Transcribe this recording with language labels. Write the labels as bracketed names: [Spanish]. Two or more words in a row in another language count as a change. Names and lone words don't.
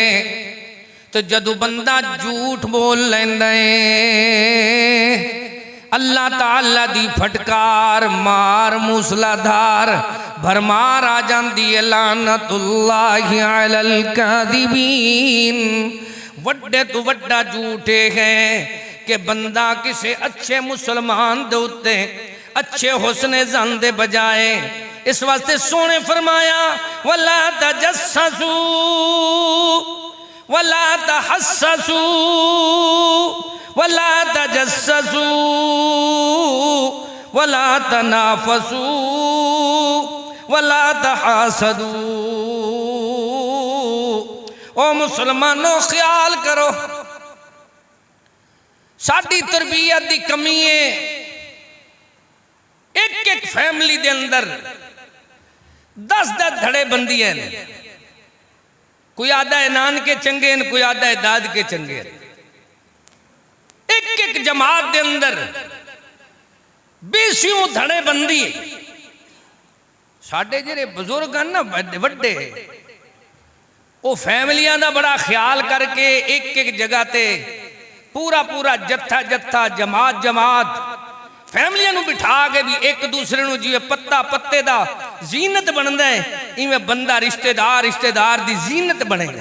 [Punjabi] تو جدوں بندہ جھوٹ بول لیندا ہے، اللہ تعالیٰ دی پھٹکار مار موسلادھار بھرمار آ جاندی ہے. [Arabic] لعنة الله على الكاذبين. [Punjabi] وڈے تو وڈا جھوٹ ہے کہ بندہ کسی اچھے مسلمان دے اتے اچھے حسنِ ظن دے بجائے، اس واسطے سونے فرمایا [Arabic] ولا تجسسوا ولا تحسسوا ولا تجسسوا ولا تنافسوا ولا تحاسدوا. [Punjabi] او مسلمانوں خیال کرو، ساڈی تربیت کی کمی ہے. ایک ایک فیملی دے اندر 10-10 دھڑے بندی ہیں. کوئی آدا ہے نانکے چنگے ہیں، کوئی آدا ہے داد کے چنگے ہیں. ایک ایک جماعت دے اندر 20 دھڑے بندی. ساڈے جیرے بزرگ ہیں نا وڈے، وو فیملیاں دا بڑا خیال کر کے ایک ایک جگہ تے پورا پورا جتھا جتھا جماعت جماعت فیملیاں نوں بٹھا کے بھی ایک دوسرے نوں جیویں پتا پتے دا زینت بندا ہے، ایویں بندہ رشتیدار رشتیدار دی زینت بنے گا.